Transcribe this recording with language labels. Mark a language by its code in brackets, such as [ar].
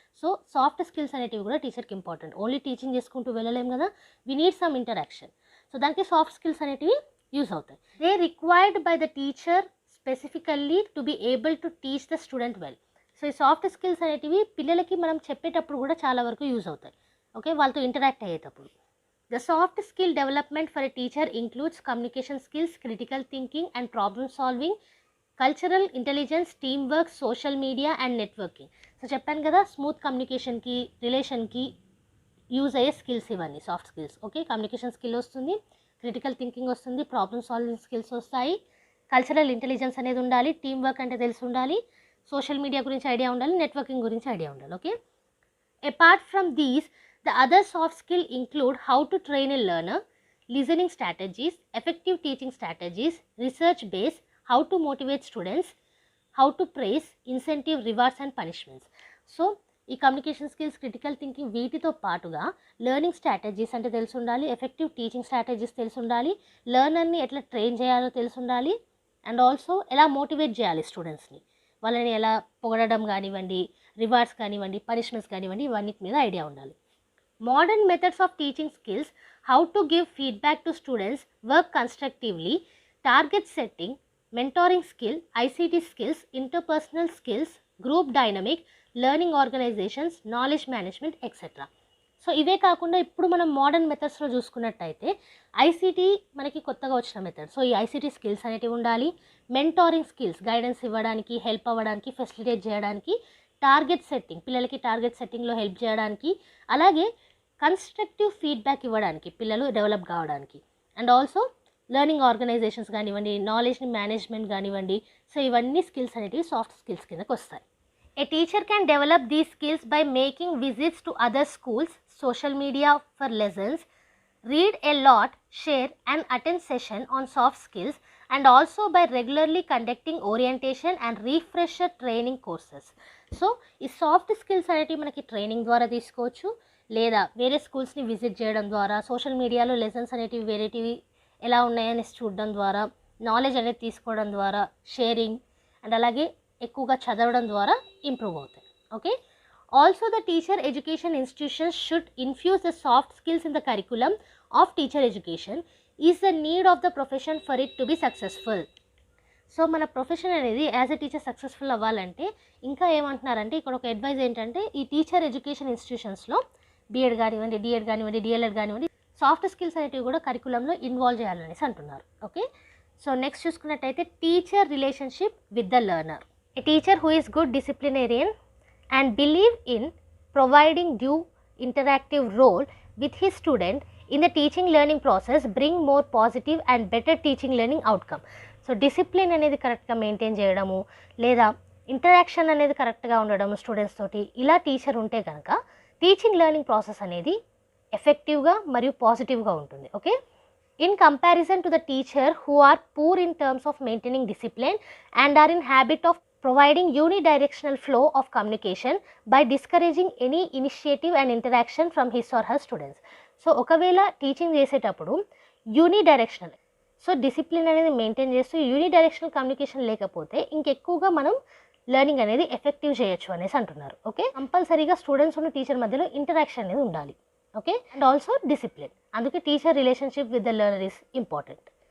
[te] So soft skills అనేటివి కూడా టీచర్కి ఇంపార్టెంట్. ఓన్లీ టీచింగ్ చేసుకుంటూ వెళ్ళలేం కదా, [en] We need some interaction. [te] So దానికి సాఫ్ట్ స్కిల్స్ అనేటివి యూజ్ అవుతాయి. [en] They required by the teacher specifically to be able to teach the student well. [te] So ఈ సాఫ్ట్ స్కిల్స్ అనేటివి పిల్లలకి మనం చెప్పేటప్పుడు కూడా చాలా వరకు యూజ్ అవుతాయి. ఓకే, వాళ్ళతో ఇంటరాక్ట్ అయ్యేటప్పుడు. [en] The soft skill development for a teacher includes communication skills, critical thinking and problem solving, cultural intelligence, teamwork, social media and networking. [te] So చెప్పాను కదా, స్మూత్ కమ్యూనికేషన్కి, రిలేషన్కి యూజ్ అయ్యే స్కిల్స్ ఇవన్నీ soft skills. Okay, communication skill వస్తుంది, critical thinking వస్తుంది, problem solving skills వస్తాయి, cultural intelligence అనేది ఉండాలి, team work అంటే తెలిసి ఉండాలి, సోషల్ మీడియా గురించి ఐడియా ఉండాలి, నెట్వర్కింగ్ గురించి ఐడియా ఉండాలి. [en] Okay, apart from these the other soft skill include how to train a learner, listening strategies, effective teaching strategies, research base, how to motivate students, how to praise, incentive, rewards and punishments. [te] So ఈ communication skills, critical thinking వీటితో పాటుగా learning strategies అంటే తెలిసి ఉండాలి, effective teaching strategies తెలిసి ఉండాలి, లెర్నర్ని ఎట్లా train చేయాలో తెలిసి ఉండాలి, అండ్ ఆల్సో ఎలా మోటివేట్ చేయాలి స్టూడెంట్స్ని, వాళ్ళని ఎలా పొగడడం కానివ్వండి, రివార్డ్స్ కానివ్వండి, పనిష్మెంట్స్ కానివ్వండి, ఇవన్నీ మీద ఐడియా ఉండాలి. [en] Modern methods of teaching skills, how to give feedback to students, work constructively, target setting, mentoring skill, ICT skills, interpersonal skills, group dynamic, learning organizations, knowledge management, etc. [te] So ఇవే కాకుండా ఇప్పుడు మనం modern మెథడ్స్లో చూసుకున్నట్టయితే ICT మనకి కొత్తగా వచ్చిన method. So ఈ ICT skills అనేటివి ఉండాలి, మెంటారింగ్ స్కిల్స్, గైడెన్స్ ఇవ్వడానికి, హెల్ప్ అవ్వడానికి, ఫెసిలిటేట్ చేయడానికి, టార్గెట్ సెట్టింగ్, పిల్లలకి టార్గెట్ సెట్టింగ్లో హెల్ప్ చేయడానికి, అలాగే కన్స్ట్రక్టివ్ ఫీడ్బ్యాక్ ఇవ్వడానికి పిల్లలు డెవలప్ కావడానికి, అండ్ ఆల్సో లెర్నింగ్ ఆర్గనైజేషన్స్ కానివ్వండి, నాలెడ్జ్ని మేనేజ్మెంట్ కానివ్వండి. సో ఇవన్నీ స్కిల్స్ అనేటివి సాఫ్ట్ స్కిల్స్ కిందకి వస్తాయి. [en] A teacher can develop these skills by making visits to other schools, social media for lessons, read a lot, share and attend session on soft skills, and also by regularly conducting orientation and refresher training courses. [te] So ఈ soft skills అనేటివి మనకి training ద్వారా తీసుకోవచ్చు, లేదా వేరే స్కూల్స్ని visit చేయడం ద్వారా, సోషల్ మీడియాలో లెసన్స్ అనేటివి వేరేటివి ఎలా ఉన్నాయని చూడడం ద్వారా, నాలెడ్జ్ అనేది తీసుకోవడం ద్వారా, షేరింగ్ అండ్ అలాగే ఎక్కువగా చదవడం ద్వారా ఇంప్రూవ్ అవుతాయి. [en] Okay, also the teacher education institutions should infuse the soft skills in the curriculum of teacher education is the need of the profession for it to be successful. [te] So మన profession అనేది as a teacher successful అవ్వాలంటే ఇంకా ఏమంటున్నారంటే ఇక్కడ ఒక advise ఏంటంటే ఈ teacher education ఇన్స్టిట్యూషన్స్లో B.Ed కానివ్వండి, D.Ed కానివ్వండి, D.L.Ed కానివ్వండి, సాఫ్ట్ స్కిల్స్ అనేటివి కూడా కరికులంలో ఇన్వాల్వ్ చేయాలనేసి అంటున్నారు. ఓకే, సో నెక్స్ట్ చూసుకున్నట్టయితే [en] Teacher relationship with the learner. A teacher who is good disciplinarian and believe in providing due interactive role with his student in the teaching learning process bring more positive and better teaching learning outcome. [te] So discipline అనేది కరెక్ట్గా maintain చేయడము, లేదా interaction అనేది కరెక్ట్గా ఉండడము students తోటి, ఇలా teacher ఉంటే కనుక టీచింగ్ లెర్నింగ్ ప్రాసెస్ అనేది ఎఫెక్టివ్గా మరియు పాజిటివ్గా ఉంటుంది. [en] Okay, in comparison to the teacher who are poor in terms of maintaining discipline and are in habit of providing unidirectional flow of communication by discouraging any initiative and interaction from his or her students. [te] So ఒకవేళ teaching చేసేటప్పుడు unidirectional, so discipline అనేది maintain చేస్తూ unidirectional communication లేకపోతే ఇంకెక్కువగా మనం learning అనేది effective చేయొచ్చు అనేసి అంటున్నారు. ఓకే, కంపల్సరీగా స్టూడెంట్స్ ఉన్న టీచర్ మధ్యలో ఇంటరాక్షన్ అనేది ఉండాలి. [en] okay, and also discipline, [te] అందుకే [en] Teacher relationship with the learner is important.